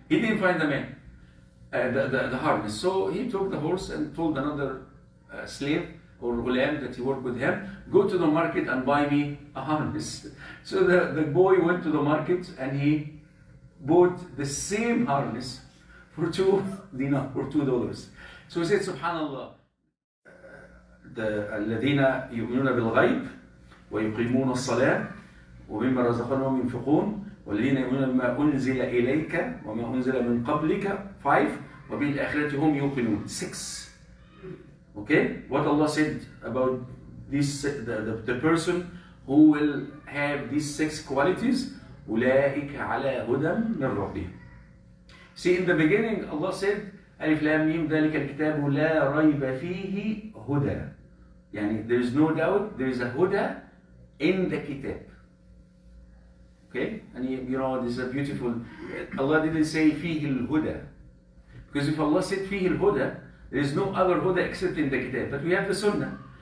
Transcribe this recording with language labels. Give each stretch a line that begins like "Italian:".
English: He didn't find the man, the harness. So he took the horse and told another slave or ghulam that he worked with him, go to the market and buy me a harness. So the boy went to the market and he bought the same harness for $2 or $2. So he said,
Arabic: Subhanallah, الذين يؤمنون بالغيب ويقيمون الصلاة ومما رزقناهم ينفقون والذين يؤمنون بما أنزل إليك وما أنزل من قبلك 5 وبالآخرة هم يوقنون 6.
English: Okay, what Allah said about this, the person who will have these 6 qualities,
Arabic: أولئك على هدى من ربهم.
English: See, in the beginning, Allah said,
Arabic: ألف لام ميم ذلك الكتاب لا ريب فيه هدى. يعني
English: there is no doubt there is a huda in the kitab. Okay? And you know, this is a beautiful, Allah didn't say
Arabic: فيه الهدى.
English: Because if Allah said
Arabic: فيه الهدى,
English: there is no other huda except in the kitab. But we have the sunnah.